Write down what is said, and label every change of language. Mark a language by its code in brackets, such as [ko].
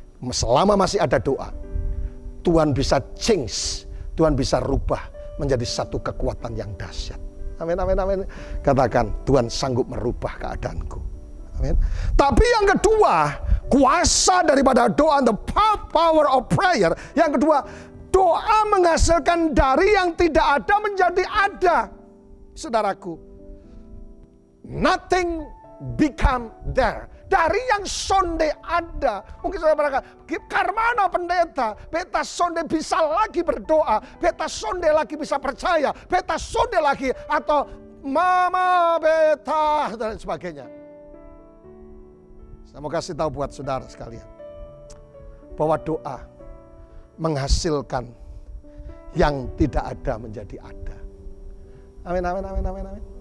[id] Selama masih ada doa, Tuhan bisa change, Tuhan bisa rubah menjadi satu kekuatan yang dahsyat. Amin, amin, amin. Katakan, Tuhan sanggup merubah keadaanku. Amin. Tapi yang kedua, kuasa daripada doa, [en] the power of prayer. [id] Yang kedua, doa menghasilkan dari yang tidak ada menjadi ada. Saudaraku, [en] nothing become there. [id] Dari yang sonde ada. Mungkin saudara berkata, Karmana pendeta, beta sonde bisa lagi berdoa, beta sonde lagi bisa percaya, beta sonde lagi, atau mama beta, dan sebagainya. Saya mau kasih tahu buat saudara sekalian, bahwa doa menghasilkan yang tidak ada menjadi ada. Amin, amin, amin, amin, amin.